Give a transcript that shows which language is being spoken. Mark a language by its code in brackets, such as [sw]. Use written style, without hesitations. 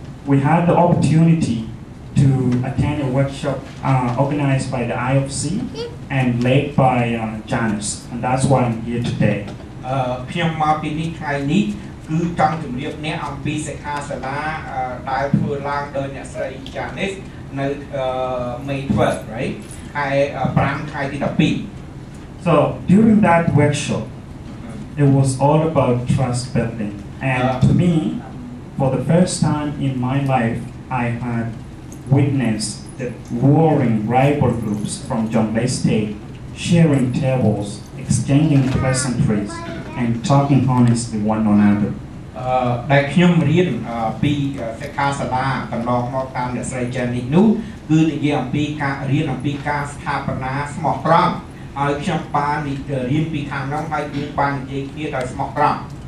[en] We had the opportunity to attend a workshop organized by the IFC and led by Janice, and that's why I'm here today. [km] ខ្ញុំមកពីនេះថ្ងៃនេះគឺចង់ជម្រាបអ្នកអំពីសិក្ខាសាលាដែលធ្វើឡើងដោយអ្នកស្រី Janice នៅ [en] May 12, right? [km] ខែ5ខែទី12 [en] So during that workshop, it was all about trust building, and to me, for the first time in my life, I had witnessed the warring rival groups from John Lay State sharing tables, exchanging pleasantries, and talking honestly one another. [km] ដែលខ្ញុំរៀនពីសិក្ខាសាលាកន្លងមកតាមអ្នកស្រី Janice នោះគឺនិយាយអំពីការរៀនអំពីការស្ថាបនាស្មោះត្រង់ហើយខ្ញុំបានរៀនពីខាងនោះហើយយើងបាននិយាយគ្នាដោយស្មោះត្រង់